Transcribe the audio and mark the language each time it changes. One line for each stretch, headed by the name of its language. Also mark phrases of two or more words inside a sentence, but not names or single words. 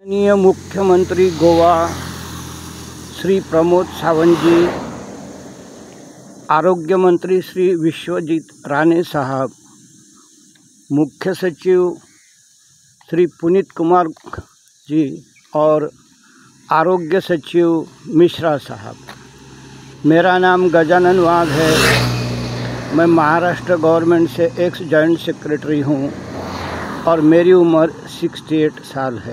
Hindi: माननीय मुख्यमंत्री गोवा श्री प्रमोद सावंत जी, आरोग्य मंत्री श्री विश्वजीत राणे साहब, मुख्य सचिव श्री पुनीत कुमार जी और आरोग्य सचिव मिश्रा साहब। मेरा नाम गजानन वाघ है। मैं महाराष्ट्र गवर्नमेंट से
English: ex joint secretary
Hindi: हूँ और मेरी उम्र 68 साल है।